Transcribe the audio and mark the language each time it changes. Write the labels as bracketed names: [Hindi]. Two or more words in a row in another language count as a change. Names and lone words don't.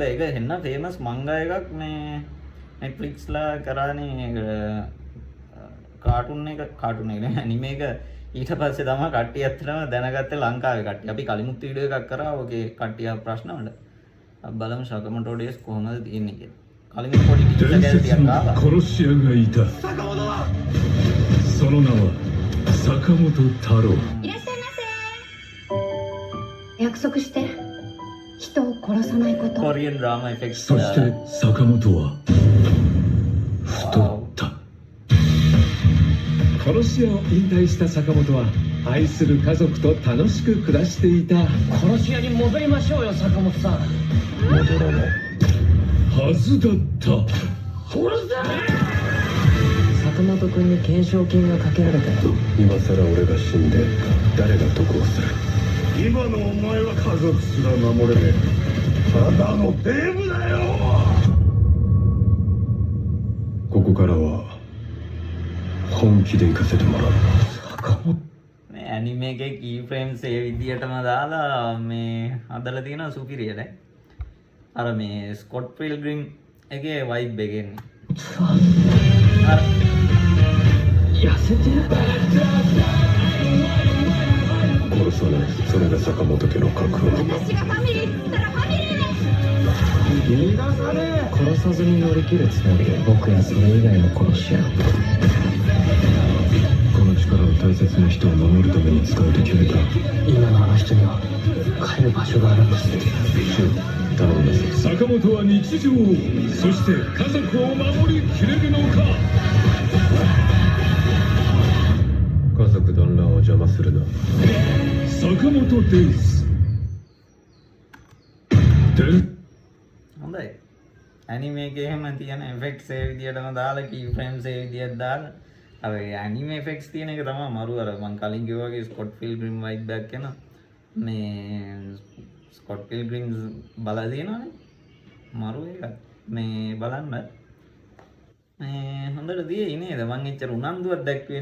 [Sinhala] ඒක හෙන්න [English] famous manga [Sinhala] එකක් මේ Netflix ලා කරානේ කාටුන් එක නේ ඇනිමේ එක. ඊට පස්සේ තමයි කට්ටිය ඇත්තටම දැනගත්තේ ලංකාවේ කට්ටිය. අපි කලිමුත් වීඩියෝ එකක් කරා ඔගේ කට්ටිය ප්‍රශ්න වලට. අපි බලමු ශකමොටෝ ඩේස් කොහොමද තියෙන්නේ කියලා. කලිමුත් පොඩි ටීචර් ගැල්ටියක් ආවා. [Japanese] 殺し屋がいた。その名は坂本太郎。いらっしゃいませ。約束して人を殺さないこと。 [English] Korean drama effects [Japanese] そして坂本は太った。殺し屋を引退した坂本は愛する家族と楽しく暮らしていた。殺し屋に戻りましょうよ坂本さん。戻らないはずだった。殺せ。坂本君に懸賞金がかけられたよ。今さら俺が死んで誰が得をする。今のお前は家族すら守れねえ。ただのデブだよ。ここからは本気で行かせてもらう。坂本 [Sinhala] මේ ඇනිමේ එකේ [English] key frames [Sinhala] ඒ විදියටම දාලා මේ හදලා තියෙනවා සුපිරියට. අර මේ ස්කොට් පිල්ග්‍රිම් එකේ වයිබ් එක එන්නේ. අර [Japanese] 痩せてる。殺さない。それが坂本家の覚悟。私がファミリーっつったらファミリーです。逃がさねえ。殺さずに乗り切るつもりで僕やそれ以外の殺し屋。この力を大切な人を守るために使うと決めた。今のあの人には帰る場所があるんです。頼んだぞ。坂本は日常をそして家族を守りきれるのか。家族団らんを邪魔するな。坂本です。で [Sinhala] හොඳයි. ඇනිමේ එකේ එහෙම තියෙන effects ඒ විදියටම දාලා [English] key frames [Sinhala] ඒ විදියට දාලා අර ඇනිමේ effects තියෙන එක තමයි මරු අර මම කලින් කිව්වා වගේ ස්කොට් පිල්ග්‍රිම් vibe එකක් එන මේ ස්කොට් පිල්ග්‍රිම් බලලා තියෙනවනේ මරු එක මේ බලන්න මේ හොඳට දියේ නේද මම එච්චර උනන්දුවක් දැක්ුවේ